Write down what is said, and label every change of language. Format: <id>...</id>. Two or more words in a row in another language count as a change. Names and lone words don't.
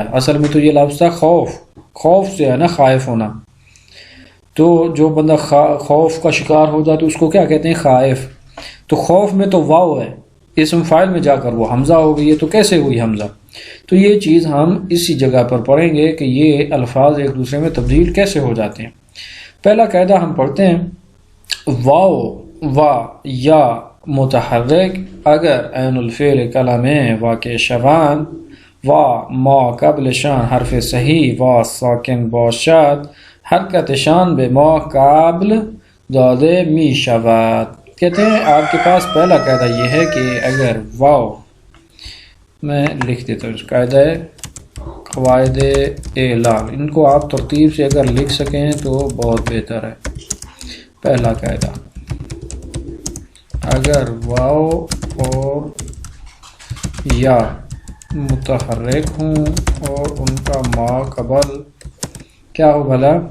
<ur>اصل میں تو یہ لفظ تھا خوف، خوف سے ہے نا خائف ہونا، تو جو بندہ خوف کا شکار ہو جائے تو اس کو کیا کہتے ہیں؟ خائف۔ تو خوف میں تو واو ہے، اسم فاعل میں جا کر وہ حمزہ ہو گئی ہے، تو کیسے ہوئی حمزہ؟ تو یہ چیز ہم اسی جگہ پر پڑھیں گے کہ یہ الفاظ ایک دوسرے میں تبدیل کیسے ہو جاتے ہیں۔ پہلا قاعدہ ہم پڑھتے ہیں،</ur> <fa>واو و یا متحرک اگر عین الفعل کلام واقع شوان و ما قبل شان حرف صحیح و ساکن باشد حرکت شان به ما قبل داده می شود۔</fa> <ur>کہتے ہیں آپ کے پاس پہلا قاعدہ یہ ہے کہ اگر واو، میں لکھ دیتا ہوں، قاعدہ قواعد علال، ان کو آپ ترتیب سے اگر لکھ سکیں تو بہت بہتر ہے۔ پہلا قاعدہ، اگر واو اور یا متحرک ہوں اور ان کا ما قبل کیا ہو بھلا؟</ur>